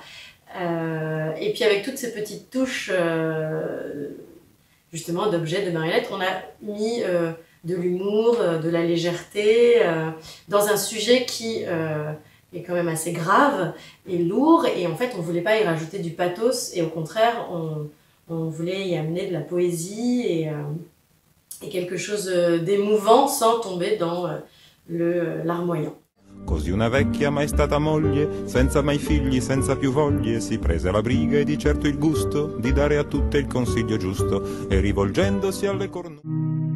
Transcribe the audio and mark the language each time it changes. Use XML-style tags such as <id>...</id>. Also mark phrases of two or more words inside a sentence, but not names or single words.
<fr>Et puis avec toutes ces petites touches justement d'objets, de marionnettes, on a mis de l'humour, de la légèreté dans un sujet qui est quand même assez grave et lourd, et en fait on voulait pas y rajouter du pathos, et au contraire on voulait y amener de la poésie et quelque chose d'émouvant sans tomber dans larmoyant.</fr> <it>Così una vecchia mai stata moglie, senza mai figli, senza più voglie, si prese la briga e di certo il gusto di dare a tutte il consiglio giusto, e rivolgendosi alle corna...</it>